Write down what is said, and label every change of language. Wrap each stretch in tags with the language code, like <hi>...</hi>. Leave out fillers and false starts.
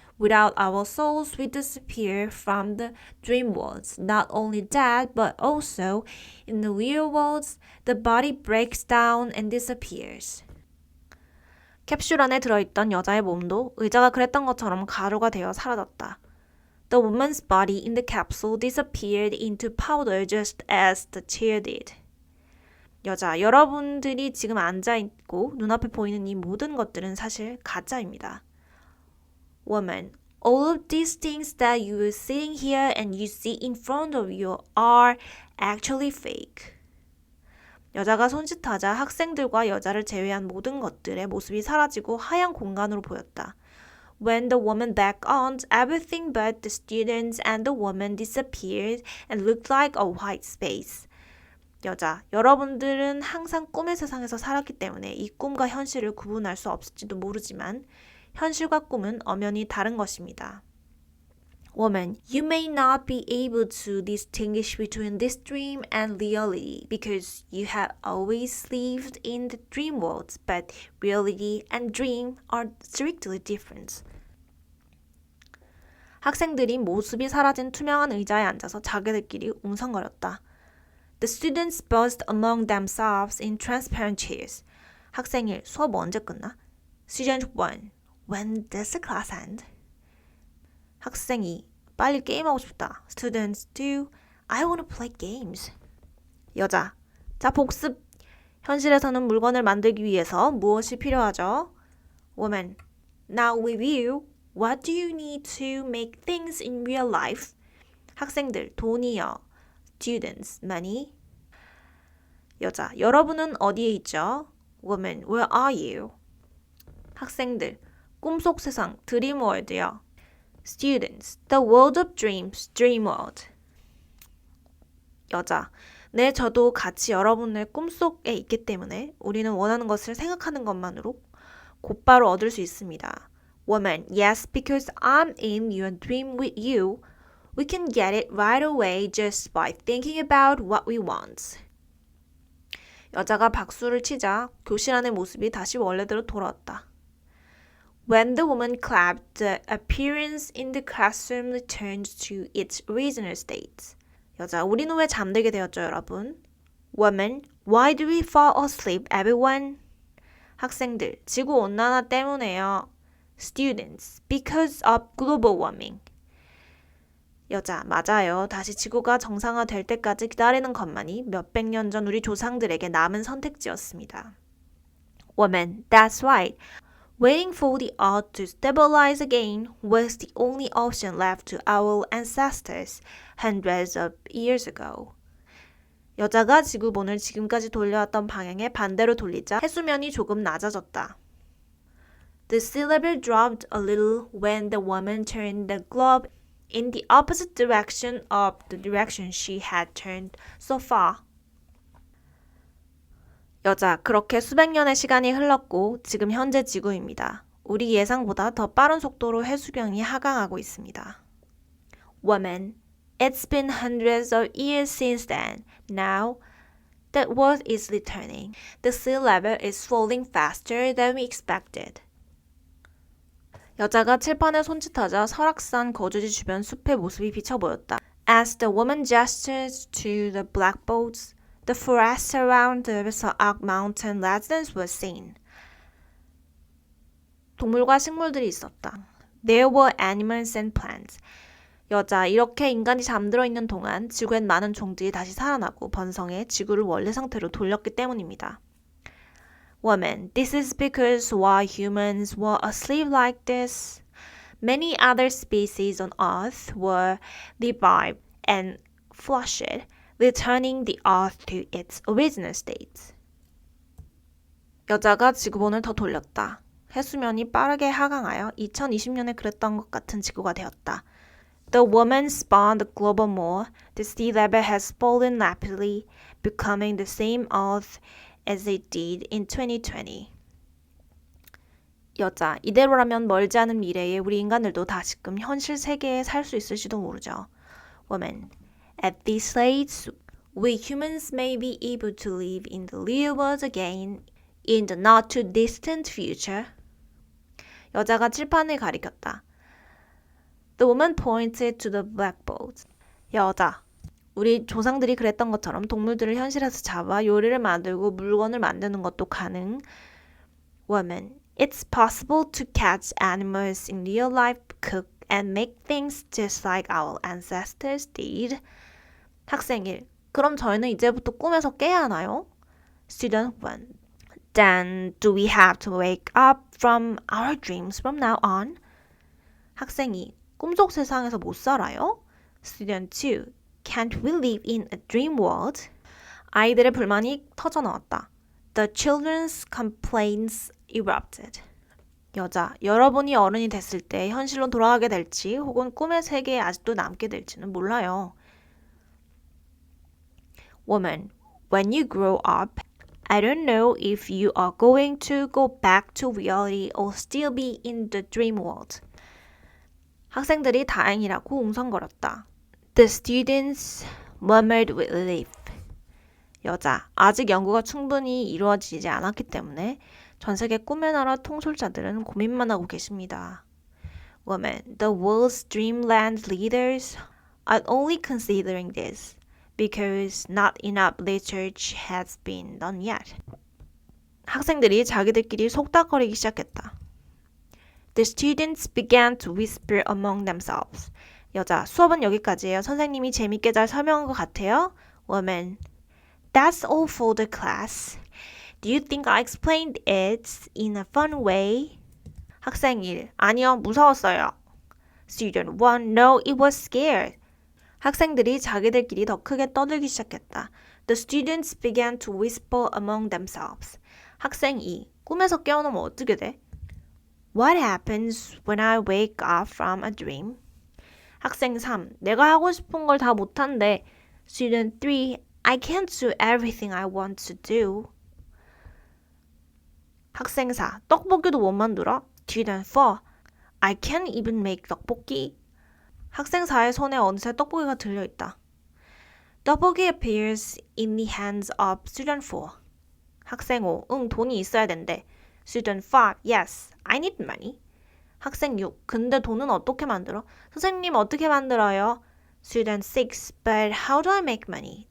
<en>Without our souls, we disappear from the dream world. Not only that, but also in the real world, the body breaks down and disappears.</en> <ko>캡슐 안에 들어있던 여자의 몸도 의자가 그랬던 것처럼 가루가 되어 사라졌다.</ko> <en>The woman's body in the capsule disappeared into powder just as the chair did.</en> <ko>여자, 여러분들이 지금 앉아있고 눈앞에 보이는 이 모든 것들은 사실 가짜입니다.</ko> <en>Woman, all of these things that you are sitting here and you see in front of you are actually fake.</en> <ko>여자가 손짓하자 학생들과 여자를 제외한 모든 것들의 모습이 사라지고 하얀 공간으로 보였다.</ko> <en>When the woman back on, everything but the students and the woman disappeared and looked like a white space.</en> <ko>여자, 여러분들은 항상 꿈의 세상에서 살았기 때문에 이 꿈과 현실을 구분할 수 없을지도 모르지만 현실과 꿈은 엄연히 다른 것입니다.</ko> <en>Woman, you may not be able to distinguish between this dream and reality because you have always lived in the dream world, but reality and dream are strictly different.</en> <ko>학생들이 모습이 사라진 투명한 의자에 앉아서 자기들끼리 웅성거렸다.</ko> <en>The students buzzed among themselves in transparent chairs.</en> <ko>학생 1, 수업 언제 끝나?</ko> <en>Student 1, when does the class end?</en> <ko>학생 2, 빨리 게임하고 싶다.</ko> <en>Student 2, I want to play games.</en> <ko>여자, 자 복습. 현실에서는 물건을 만들기 위해서 무엇이 필요하죠?</ko> <en>Woman, now review. What do you need to make things in real life?</en> <ko>학생들, 돈이요.</ko> <en>Students, money.</en> <ko>여자, 여러분은 어디에 있죠?</ko> <en>Woman, where are you?</en> <ko>학생들, 꿈속 세상, 드림월드요.</ko> <en>Students, the world of dreams, dream world.</en> <ko>여자, 네, 저도 같이 여러분의 꿈속에 있기 때문에 우리는 원하는 것을 생각하는 것만으로 곧바로 얻을 수 있습니다.</ko> <en>Woman, yes, because I'm in your dream with you. We can get it right away just by thinking about what we want.</en> <ko>여자가 박수를 치자 교실 안의 모습이 다시 원래대로 돌아왔다.</ko> <en>When the woman clapped, the appearance in the classroom returned to its original state.</en> <ko>여자, 우리는 왜 잠들게 되었죠, 여러분?</ko> <en>Woman, why do we fall asleep, everyone?</en> <ko>학생들, 지구온난화 때문에요.</ko> <en>Students, because of global warming.</en> <ko>여자, 맞아요. 다시 지구가 정상화될 때까지 기다리는 것만이 몇백 년 전 우리 조상들에게 남은 선택지였습니다.</ko> <en>Woman, that's right. Waiting for the earth to stabilize again was the only option left to our ancestors hundreds of years ago.</en> <ko>여자가 지구본을 지금까지 돌려왔던 방향에 반대로 돌리자 해수면이 조금 낮아졌다.</ko> <en>The sea level dropped a little when the woman turned the globe in the opposite direction of the direction she had turned so far.</en> <ko>여자, 그렇게 수백 년의 시간이 흘렀고 지금 현재 지구입니다. 우리 예상보다 더 빠른 속도로 해수경이 하강하고 있습니다.</ko> <en>Woman, it's been hundreds of years since then. Now, that world is returning. The sea level is falling faster than we expected.</en> <ko>여자가 칠판에 손짓하자 설악산 거주지 주변 숲의 모습이 비쳐 보였다.</ko> <en>As the woman gestured to the blackboards, the forest around the Saak Mountain residence was seen.</en> <ko>동물과 식물들이 있었다.</ko> <en>There were animals and plants.</en> <ko>여자, 이렇게 인간이 잠들어 있는 동안 지구엔 많은 종들이 다시 살아나고 번성해 지구를 원래 상태로 돌렸기 때문입니다.</ko> <en>Woman, this is because while humans were asleep like this, many other species on Earth were revived and flushed, returning the Earth to its original state.</en> <ko>여자가 지구본을 더 돌렸다. 해수면이 빠르게 하강하여 2020년에 그랬던 것 같은 지구가 되었다.</ko> <en>The woman spun the globe more. The sea level has fallen rapidly, becoming the same Earth as it did in 2020.</en> <ko>여자, 이대로라면 멀지 않은 미래에 우리 인간들도 다시금 현실 세계에 살 수 있을지도 모르죠.</ko> <en>Woman, at this rate, we humans may be able to live in the real world again in the not too distant future.</en> <ko>여자가 칠판을 가리켰다.</ko> <en>The woman pointed to the blackboard.</en> <ko>여자, 우리 조상들이 그랬던 것처럼 동물들을 현실에서 잡아 요리를 만들고 물건을 만드는 것도 가능.</ko> <en>Woman, it's possible to catch animals in real life, cook and make things just like our ancestors did.</en> <ko>학생 1, 그럼 저희는 이제부터 꿈에서 깨야 하나요?</ko> <en>Student 1, then do we have to wake up from our dreams from now on?</en> <ko>학생 2, 꿈속 세상에서 못 살아요?</ko> <en>Student 2, can't we live in a dream world?</en> <ko>아이들의 불만이 터져나왔다.</ko> <en>The children's complaints erupted.</en> <ko>여자, 여러분이 어른이 됐을 때 현실로 돌아가게 될지 혹은 꿈의 세계에 아직도 남게 될지는 몰라요.</ko> <en>Woman, When you grow up, I don't know if you are going to go back to reality or still be in the dream world.</en> <ko>학생들이 다행이라고 웅성거렸다.</ko> <en>The students murmured with relief.</en> <ko>여자, 아직 연구가 충분히 이루어지지 않았기 때문에 전 세계 꿈의 나라 통솔자들은 고민만 하고 계십니다.</ko> <en>Woman, the world's dreamland leaders are only considering this because not enough research has been done yet.</en> <ko>학생들이 자기들끼리 속닥거리기 시작했다.</ko> <en>The students began to whisper among themselves.</en> <ko>여자, 수업은 여기까지예요. 선생님이 재밌게 잘 설명한 것 같아요.</ko> <en>Woman, that's all for the class. Do you think I explained it in a fun way?</en> <ko>학생 1, 아니요, 무서웠어요.</ko> <en>Student 1, no, it was scared.</en> <ko>학생들이 자기들끼리 더 크게 떠들기 시작했다.</ko> <en>The students began to whisper among themselves.</en> <ko>학생 2, 꿈에서 깨어나면 어떻게 돼?</ko> <en>What happens when I wake up from a dream?</en> <ko>학생 3, 내가 하고 싶은 걸 다 못한대.</ko> <en>Student 3, I can't do everything I want to do.</en> <ko>학생 4, 떡볶이도 못 만들어?</ko> <en>Student 4, I can't even make 떡볶이.</en> <ko>학생 4의 손에 어느새 떡볶이가 들려있다.</ko> <en>떡볶이 appears in the hands of student 4.</en> <ko>학생 5, 응, 돈이 있어야 된대.</ko> <en>Student 5, yes, I need money.</en> <ko>학생 6, 근데 돈은 어떻게 만들어? 선생님 어떻게 만들어요?</ko> <en>Student 6, but how do I make money?</en>